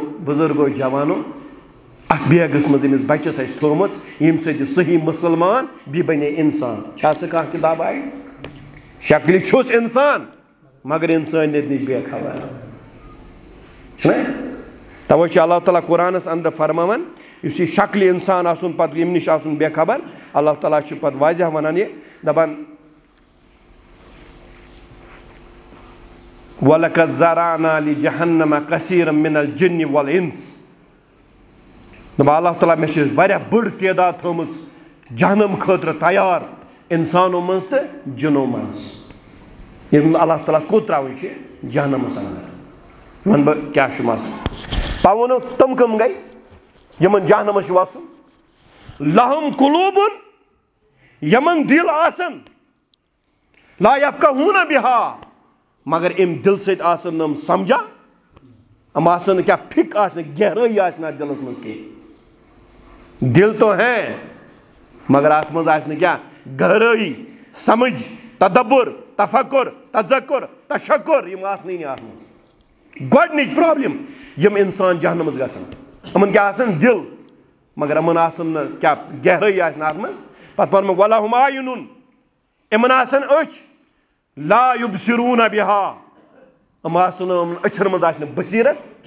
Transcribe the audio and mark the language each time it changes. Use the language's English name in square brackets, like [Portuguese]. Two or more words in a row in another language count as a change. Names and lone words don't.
[Kashmiri] بُزرگو جوانو اتھ بیگس منٛز أمِس بچس اَسہِ تھٲومٕژ ییٚمہِ سۭتۍ یہِ صحیح مُسلمان بیٚیہِ بنے انسان چھا سۄ کانٛہہ کِتاب آیہِ شکلہِ چھُس انسان مگر انسٲنیت نِش بے خبر چھُنہ توے چھُ اللہ تعالیٰ قرآنس اندر فرماوان یُس یہِ شکلہِ انسان آسُن پتہٕ ییٚمہِ نِش آسُن بے خبر اللہ تعالیٰ چھُ پتہٕ واضح ونان یہِ دپان [Arabic] وَلَقَدْ ذَرَأْنَا لِجَهَنَّمَ كَثِيرًا مِنَ الْجِنِّ وَالْإِنسِ [Kashmiri] دپان اللہ تعالیٰ مےٚ چھِ واریاہ بٔڑ تعداد تھٲومٕژ جہنم خٲطرٕ تیار انسانو منٛز تہٕ جِنو منٛز یِم اللہ تعالیٰ ہس کوٚت ترٛاوٕنۍ چھِ جہنمس انٛدر وَنہٕ بہٕ کیٛاہ چھُ مسلہٕ پتہٕ ووٚنُکھ تِم کٕم گٔے یِمن جہنمس چھُ وسُن [Arabic] لَہُم قُلوٗبٌ [Kashmiri] یِمن دِل آسن [Arabic] لا یفقہوٗنَ بِہا [Kashmiri] مگر امہِ دِلہٕ سۭتۍ آسن نہٕ یِم سمجھان یِم آسن نہٕ کیٛاہ فِک آسہِ نہٕ گہرٲیی آسہِ نہٕ اتھ دِلس منٛز کینٛہہ دل [Urdu] تو ہیں [Kashmiri] مگر اتھ منٛز آسہِ نہٕ کیٛاہ گہرٲیی سمجھ تدبر تفکر تذکر تشکر یِم آسنٕے نہٕ اتھ منٛز گۄڈنِچ پرابلم یِم انسان جہنمس گژھن یِمن کیٛاہ آسن دل مگر یِمن آسن نہٕ کیٛاہ گہرٲیی آسہِ نہٕ اتھ منٛز پتہٕ ووٚنمُکھ [Arabic] وَلَہُم اَعیُنٌ [Kashmiri] یِمن آسن أچھ [Arabic] لا یُبصِروٗنَ بِہا [Kashmiri] یِم آسن نہٕ یِمن أچھن منٛز آسہِ نہٕ بصیرت